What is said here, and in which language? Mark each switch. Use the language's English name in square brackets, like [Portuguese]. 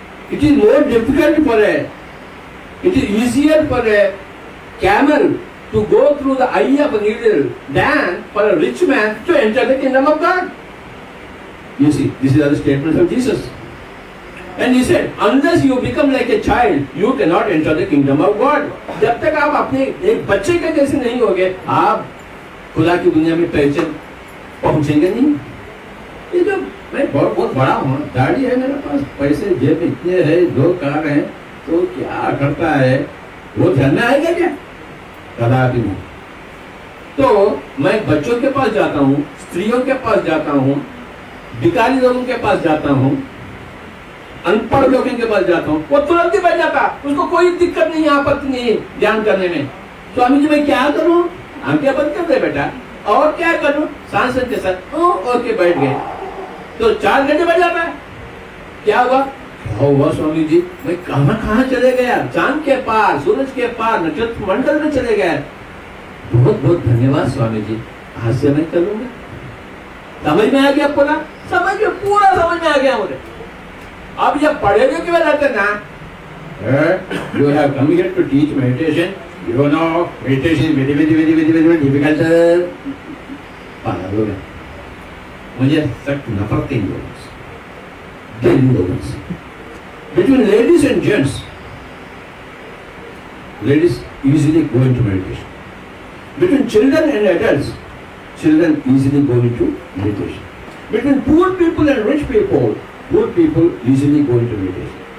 [English] It is more difficult for it is easier for a camel to go through the eye of a needle than for a rich man to enter the kingdom of God. You see, this is the statement of Jesus. And he said, unless you become like a child, you cannot enter the kingdom of God. [Hindi] जब तक आप अपने एक बच्चे के जैसे नहीं होगे, आप खुदा की दुनिया में पहुंचेंगे नहीं। ये जो मैं बहुत बड़ा हूँ, गाड़ी है मेरे पास, पैसे जेब में इतने है, 2 कार हैं, तो क्या करता है वो ध्यान में आएगा क्या? कदापि नहीं। तो मैं बच्चों के पास जाता हूँ, स्त्रियों के पास जाता हूँ, भिखारी लोगों के पास जाता हूँ, अनपढ़ लोगों के पास जाता हूँ, वो तुरंत ही बच जाता, उसको कोई दिक्कत नहीं, आपत्ति नहीं ध्यान करने में। स्वामी जी मैं क्या करूँ? हम क्या बंद कर दे बेटा, और क्या करूँ? सांसद के साथ ओके बैठ गए, तो 4 घंटे बैठ जाता है। क्या हुआ स्वामी जी? मैं कहाँ चले गया? चांद के पार, सूरज के पार, नक्षत्र मंडल में चले गए। बहुत बहुत धन्यवाद स्वामी जी, आज से मैं करूंगा। समझ में आ गया पूरा? पूरा समझ में आ गया मुझे। अब जब पढ़े लिखे में रहते ना, [English] you have come here to teach meditation, you know meditation is very difficult. [Hindi] पागल है, मुझे सख्त नफरत है इन लोगों से। [English] Between ladies and gents, ladies easily go into meditation. Between children and adults, children easily go into meditation. Between poor people and rich people, poor people easily go into meditation.